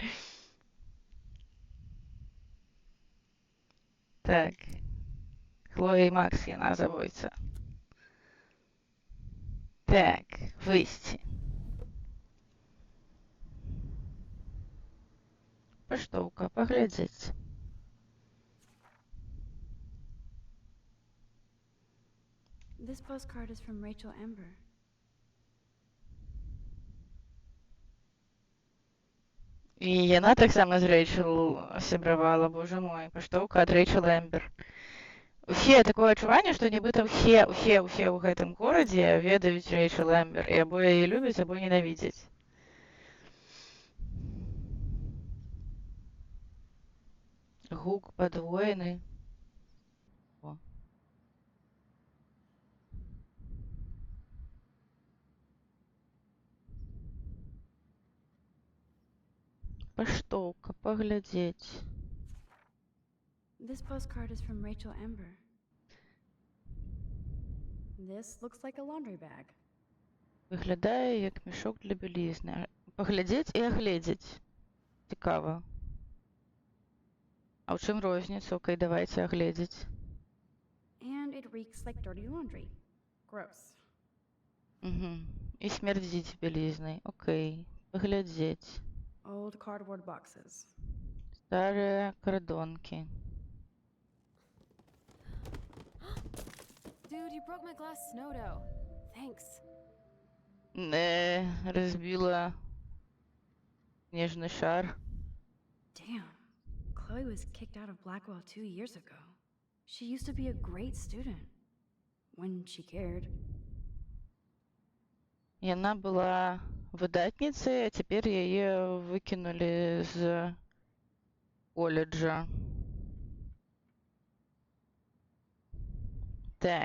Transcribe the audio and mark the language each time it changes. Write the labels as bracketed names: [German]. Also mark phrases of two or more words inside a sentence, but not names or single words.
[Belarusian] Так. Хлоя і Макс яна забоіцца. Так, выйсці. Паштоўка, паглядзець. [English] This postcard is from Rachel Amber. [Belarusian] І яна таксама з Рэйчел сябравала, [Russian] боже мой, [Belarusian] паштоўка ад Рэйчел Эмбер. Усе такое адчуванне, што нібыта ўсе ў гэтым горадзе ведаюць Рэйчел Эмбер, і або яе любяць, або ненавідзяць. Гук падвоены. О. Паштоўка, паглядзець. [English] This postcard is from Rachel Amber. This looks like a laundry bag. [Belarusian] Выглядае як мешок для бялізны. Паглядзець і агледзець. Цікава. А ў чым розніца? Окей, давайце агледзець. [English] And it reeks like dirty laundry. Gross. [Belarusian] І смярдзіць бялізнай. Окей, паглядзець. [English] Old cardboard boxes. [Belarusian] Старыя кардонкі. [English] Dude, you broke my glass snow dough. Thanks. [Russian] Разбила снежный шар. [English] Damn. Chloe was kicked out of Blackwell 2 years ago. She used to be a great student. When she cared. [Belarusian] Яна была выдатніцай, а цяпер яе выкінулі з коледжа. Так.